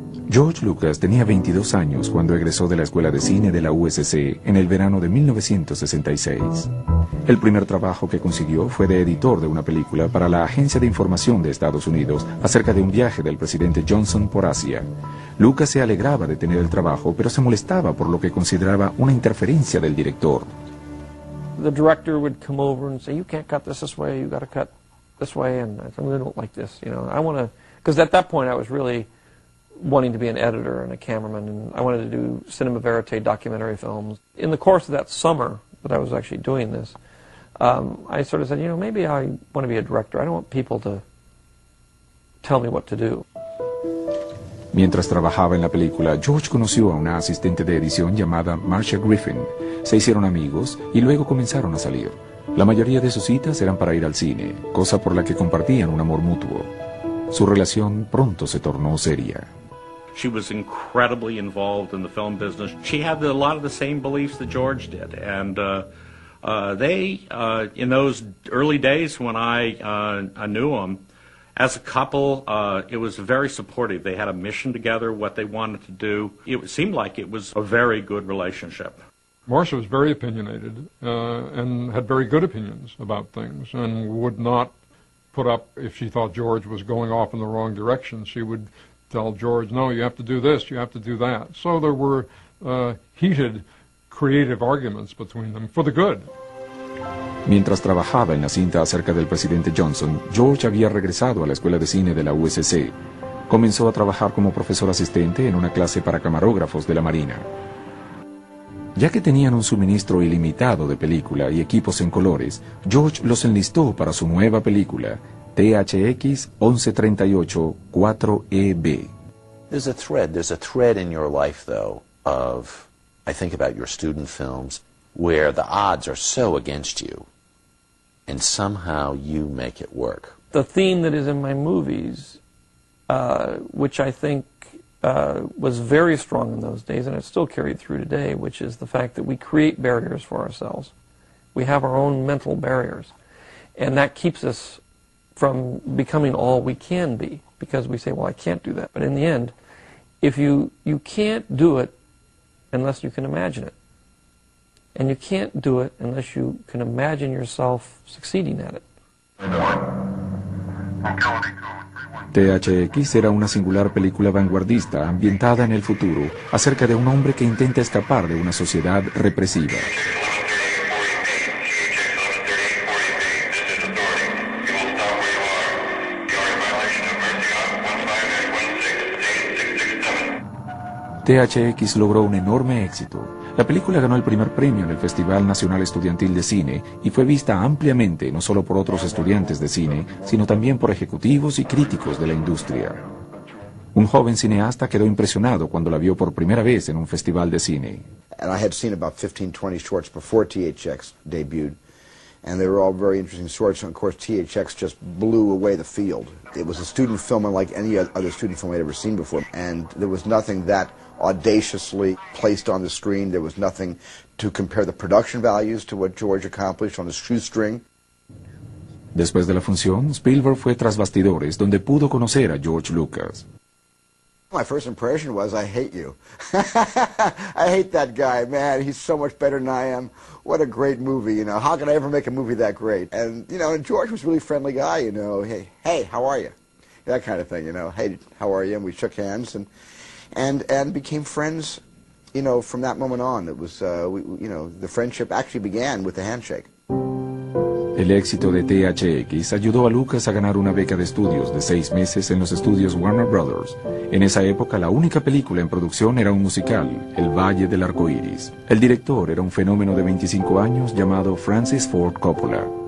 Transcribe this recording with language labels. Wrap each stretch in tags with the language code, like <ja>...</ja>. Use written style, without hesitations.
<es>George Lucas tenía 22 años cuando egresó de la Escuela de Cine de la USC en el verano de 1966. El primer trabajo que consiguió fue de editor de una película para la Agencia de Información de Estados Unidos acerca de un viaje del presidente Johnson por Asia. Lucas se alegraba de tener el trabajo, pero se molestaba por lo que consideraba una interferencia del director.</es> <en>The director would come over and say, you can't cut this way, you got to cut this way, and I really don't like this, you know. I want to, because at that point I was really wanting to be an editor and a cameraman, and I wanted to do cinema verite documentary films. In the course of that summer that I was actually doing this, I sort of said, you know, maybe I want to be a director. I don't want people to tell me what to do.</en> <es>Mientras trabajaba en la película, George conoció a una asistente de edición llamada Marcia Griffin. Se hicieron amigos y luego comenzaron a salir. La mayoría de sus citas eran para ir al cine, cosa por la que compartían un amor mutuo. Su relación pronto se tornó seria.</es> <en>She was incredibly involved in the film business. She had a lot of the same beliefs that George did. And in those early days when I knew them, as a couple, it was very supportive. They had a mission together, what they wanted to do. It seemed like it was a very good relationship. Marcia was very opinionated and had very good opinions about things and would not put up if she thought George was going off in the wrong direction. She would tell George, no, you have to do this, you have to do that. So there were heated, creative arguments between them for the good.</en> <es>Mientras trabajaba en la cinta acerca del presidente Johnson, George había regresado a la escuela de cine de la USC. Comenzó a trabajar como profesor asistente en una clase para camarógrafos de la Marina. Ya que tenían un suministro ilimitado de película y equipos en colores, George los enlistó para su nueva película, THX-1138-4EB.</es> <en>There's a thread in your life, though, of, I think about your student films, where the odds are so against you, and somehow you make it work. The theme that is in my movies, which I think was very strong in those days, and it's still carried through today, which is the fact that we create barriers for ourselves. We have our own mental barriers, and that keeps us from becoming all we can be, because we say, well, I can't do that. But in the end, if you can't do it unless you can imagine it. And you can't do it unless you can imagine yourself succeeding at it.</en> <es>THX era una singular película vanguardista ambientada en el futuro acerca de un hombre que intenta escapar de una sociedad represiva. THX logró un enorme éxito. La película ganó el primer premio en el Festival Nacional Estudiantil de Cine y fue vista ampliamente no solo por otros estudiantes de cine, sino también por ejecutivos y críticos de la industria. Un joven cineasta quedó impresionado cuando la vio por primera vez en un festival de cine.</es> <en>And I had seen about 15-20 shorts before THX debuted, and they were all very interesting shorts, and of course THX just blew away the field. It was a student film unlike any other student film I'd ever seen before, and there was nothing that audaciously placed on the screen. There was nothing to compare the production values to what George accomplished on a shoestring.</en> <es>Después de la función, Spielberg fue tras bastidores, donde pudo conocer a George Lucas.</es> <en>My first impression was, I hate you. I hate that guy, man. He's so much better than I am. What a great movie, you know. How can I ever make a movie that great? And, you know, and George was a really friendly guy, you know. Hey, how are you? That kind of thing, you know. Hey, how are you? And we shook hands and became friends, you know, from that moment on. It was, the friendship actually began with the handshake.</en> <es>El éxito de THX ayudó a Lucas a ganar una beca de estudios de 6 meses en los estudios Warner Brothers. En esa época, la única película en producción era un musical, El Valle del Arcoíris. El director era un fenómeno de 25 años llamado Francis Ford Coppola.</es>